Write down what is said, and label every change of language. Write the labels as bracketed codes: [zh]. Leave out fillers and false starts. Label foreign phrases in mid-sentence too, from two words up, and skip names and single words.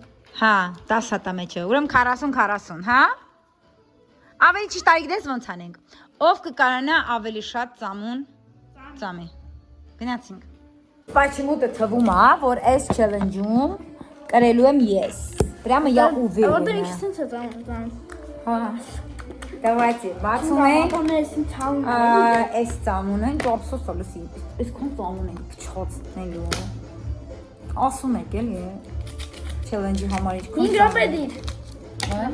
[hy] Հա, 10 հատա մեջը։ Ուրեմն 40, հա։ Ավելի ճիշտ այգդես ոնց անենք։ Ով կկարանա ավելի շատ ծամոն ծամի։ Գնացինք։ Почему-то թվում է, որ այս challenge-ում կրելու եմ ես։ [ru] Прямо я уверена։ Вот их [hy] սենց է ծամոն։ Հա։ Давайте, բացում ենք։ Բանեսին ցավում։ Այս ծամոնը ինչ ափսոս է լսի։ Այսքան ծամոն ենք փչացնելու։ Ասում եք էլի։ Challenge-ի համար ինչ 5 րոպե դիր։ Հա։